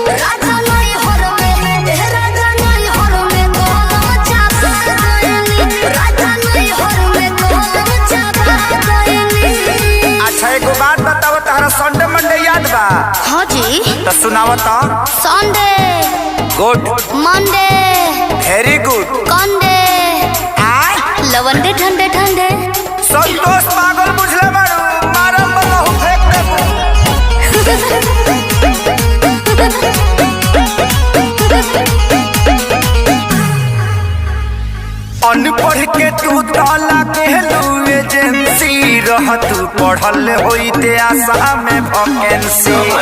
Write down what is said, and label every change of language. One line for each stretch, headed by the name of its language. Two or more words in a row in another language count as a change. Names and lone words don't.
Bhojpuri: एगो बात बताओ, तहरा
English: Sunday Monday
Bhojpuri: याद बा? हाँ जी। तो सुनाओ तो। संडे गुड, मंडे
English: very good,
Bhojpuri: कंडे लवंडे ठंडे ठंडे। संतोष पागल बुझले बाड़ू, मारम बहु फेंक देबू। अनपढ़ के तू ताला कहलू एजेंसी रह तू पढ़ल होई ते आशा में वैकेंसी।